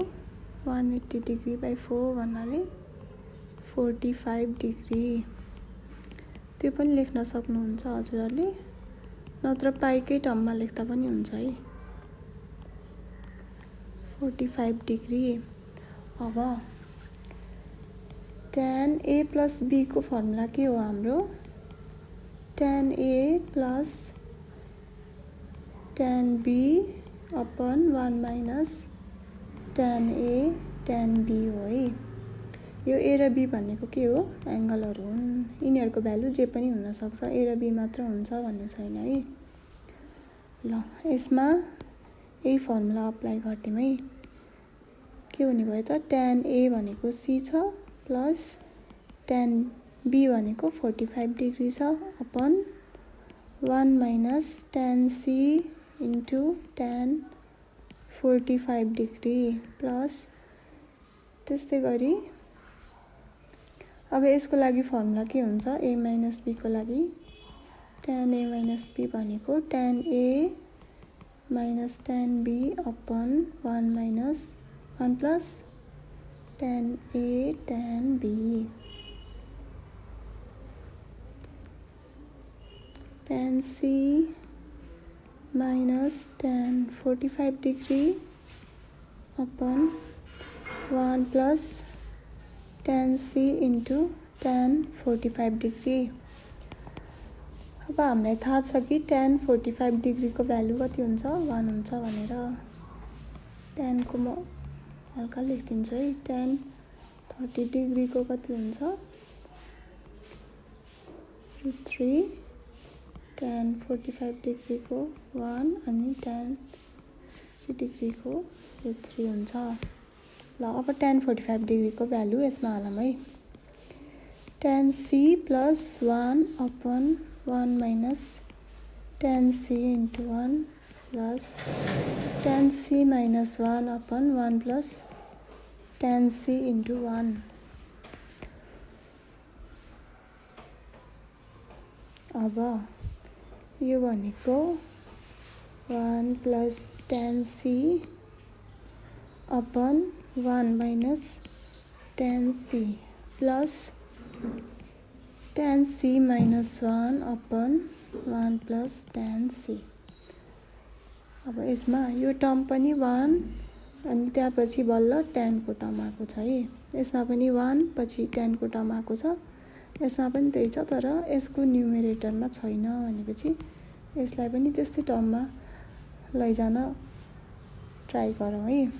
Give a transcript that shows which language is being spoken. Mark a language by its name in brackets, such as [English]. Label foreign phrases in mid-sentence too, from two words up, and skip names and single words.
[English] 180 degree by 4 [Nepali] भन्नाले 45 डिग्री। त्यो पनि लेख्न सक्नुहुन्छ हजुरहरूले, नत्र पाईकै टर्ममा लेख्दा पनि हुन्छ है। 45 डिग्री। अब [English] tan a plus b [Nepali] को फर्मुला के हो हाम्रो? [English] tan a plus tan b upon 1 minus tan a tan b [Nepali] हो है। यो a र b भनेको के हो? एङ्गलहरू हुन्। यिनीहरूको भ्यालु जे पनि हुनसक्छ, a र b मात्र हुन्छ भन्ने छैन है। ल यसमा यही [English] formula apply [Nepali] गरिदिउँ है। के हुने भयो त? [English] tan a [Nepali] भनेको c छ [English] plus tan b [Nepali] भनेको 45 डिग्री छ [English] upon 1 minus tan c into tan 45 degree plus [Nepali] त्यस्तै गरी अब यसको लागि फर्मुला के हुन्छ? [English] a minus b [Nepali] को लागि [English] tan a minus b [Nepali] भनेको [English] tan a minus tan b upon 1 minus 1 plus tan a tan b. tan C minus tan 45 degree upon 1 plus tan C into tan 45 degree। [Nepali] अब हामीलाई थाहा छ कि [English] tan 45 degree [Nepali] को भ्यालु कति हुन्छ 1 हुन्छ भनेर। tan को म हल्का लेखिदिन्छु है। [English] tan 30 degree [Nepali] को कति हुन्छ √3, [English] tan 45 degree [Nepali] को 1 अनि [English] tan 60 degree [Nepali] को √3 हुन्छ। ल अब [English] tan 45 degree [Nepali] को भ्यालु यसमा हालौँ है। [English] tan C plus 1 upon 1 minus tan C into 1 plus tan C minus 1 upon 1 plus tan C into 1। [Nepali] अब यो भनेको [English] 1 plus tan C upon 1 minus tan C plus tan C minus 1 upon 1 plus tan C। [Nepali] अब यसमा यो टर्म पनि 1 अनि त्यसपछि बल्ल tan को टर्म आएको छ है। यसमा पनि 1 पछि tan को टर्म आएको छ। यसमा पनि त्यही छ तर यसको न्युमेरेटरमा छैन भनेपछि यसलाई पनि त्यस्तै टर्ममा लैजान ट्राई गरौँ है।